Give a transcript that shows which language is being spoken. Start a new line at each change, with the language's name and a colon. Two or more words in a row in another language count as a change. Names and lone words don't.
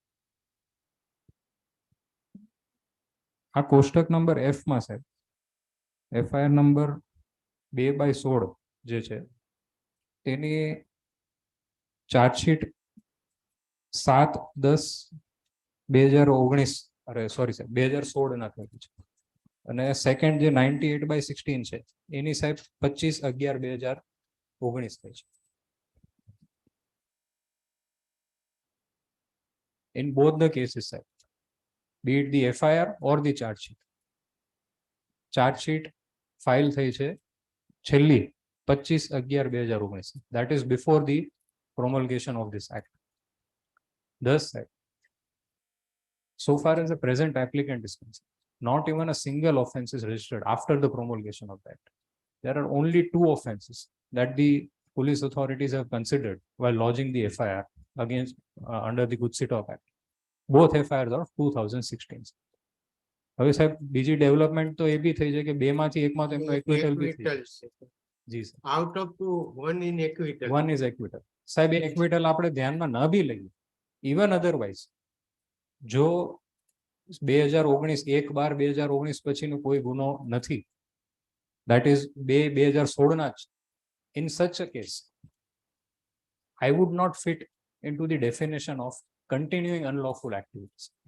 Gujarati: આ કોષ્ટક નંબર F માં સાહેબ FIR નંબર 2/16 જે છે તેની ચાર્જશીટ 7/10/2019 અરે સોરી સાહેબ 2016 ના થયેલી છે. અને સેકન્ડ જે 98/16 છે એની સાહેબ 25/11/2019 થઈ છે.
English: In both the cases, sir, be it the FIR or the charge sheet. Charge sheet file
Gujarati: થઈ છે છેલ્લી 25/11/2019.
English: That is before the promulgation of this act. Thus, sir, so far as the present applicant is concerned, not even a single offense is registered after the promulgation of that. There are only 2 offenses that the police authorities have considered while lodging the FIR against under the Gudsitok Act. Both FIRs are of 2016.
Gujarati: હવે સાહેબ બીજી ડેવલપમેન્ટ તો એ બી થઈ છે કે બેમાંથી એકમાં તો એમનો એક્વિટલ બી થઈ જી સર.
English: out of 2 1 in acquittal. 1 is acquittal.
Gujarati: સાહેબ એ એક્વિટલ આપણે ધ્યાનમાં ન બી લઈએ
English: even otherwise
Gujarati: જો 2019 1/12/2019 પછીનો કોઈ ગુનો નથી,
English: that is 2016
Gujarati: ના જ,
English: in such a case I would not fit into the definition of continuing unlawful activities.